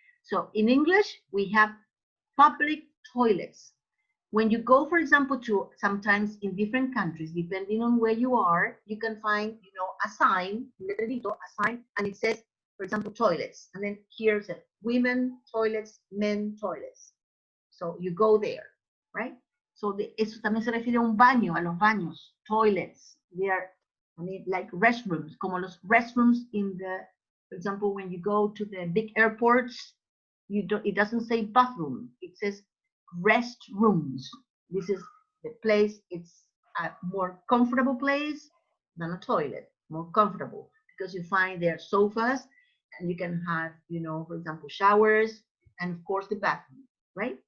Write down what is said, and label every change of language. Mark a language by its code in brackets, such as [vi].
[en] So in English, we have public toilets. When you go, for example, to sometimes in different countries, depending on where you are, you can find, a sign, a sign, and it says, for example, toilets. And then here's it, women toilets, men toilets. So you go there, right? [es] So eso también se refiere a un baño, a los baños, toilets. [en] They are, like restrooms, como los restrooms for example, when you go to the big airports, it doesn't say bathroom, it says restrooms. This is the place, it's a more comfortable place than a toilet, more comfortable, because you find there sofas and you can have, for example, showers and of course the bathroom, right?